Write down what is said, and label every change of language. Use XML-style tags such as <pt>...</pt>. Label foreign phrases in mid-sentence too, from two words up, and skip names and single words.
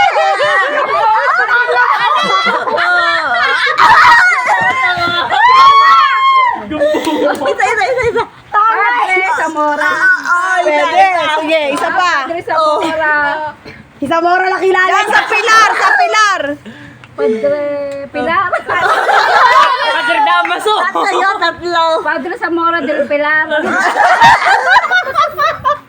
<tl>Isa. Padre Zamora. Pwede. Sige, isa pa. Padre Zamora. Isa mora lang kilala. Yan, sa pilar. Padre Pilar. Padre Damaso. Tatlo. Padre Zamora del Pilar.</tl>